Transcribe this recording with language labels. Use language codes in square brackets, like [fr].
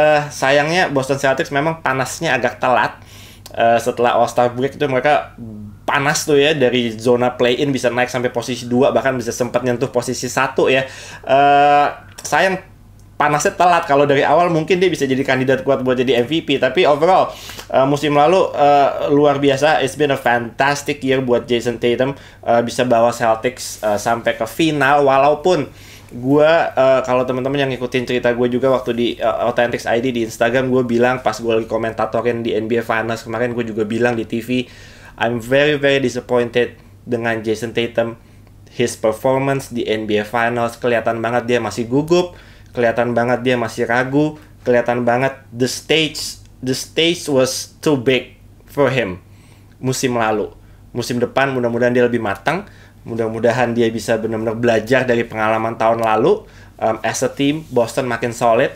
[id] Sayangnya Boston Celtics memang panasnya agak telat. Setelah All-Star break itu mereka panas tuh ya, dari zona play-in bisa naik sampai posisi 2, bahkan bisa sempat nyentuh posisi 1 ya. Sayang panasnya telat. Kalau dari awal mungkin dia bisa jadi kandidat kuat buat jadi MVP. Tapi overall musim lalu luar biasa. [en] It's been a fantastic year buat Jason Tatum. [id] Bisa bawa Celtics sampai ke final. Walaupun gue, kalau teman-teman yang ngikutin cerita gue juga waktu di Authentics ID di Instagram, gue bilang pas gue lagi komentatorin di NBA Finals kemarin, gue juga bilang di TV, [en] I'm very very disappointed [id] dengan Jason Tatum. [en] His performance [id] di NBA Finals, kelihatan banget dia masih gugup, kelihatan banget dia masih ragu, kelihatan banget [en] the stage was too big for him [id] musim lalu. Musim depan mudah-mudahan dia lebih matang, mudah-mudahan dia bisa benar-benar belajar dari pengalaman tahun lalu. [en] As a team, Boston makin solid.